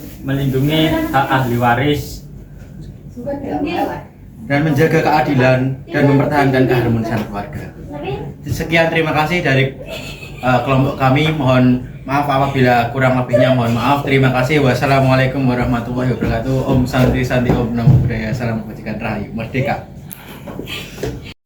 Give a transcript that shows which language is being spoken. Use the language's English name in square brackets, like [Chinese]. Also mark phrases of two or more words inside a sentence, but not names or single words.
[Indonesian] Melindungi hak ahli waris Dan menjaga keadilan dan mempertahankan keharmonisan keluarga. Sekian, terima kasih dari kelompok kami. Mohon maaf apabila kurang lebihnya, mohon maaf. Terima kasih. [Arabic] والسلام عليكم ورحمة الله وبركاته. [Sanskrit] ॐ शान्ति शान्ति ॐ [Pali] Namo Buddhaya, [Indonesian] salam kebajikan, rahayu, merdeka.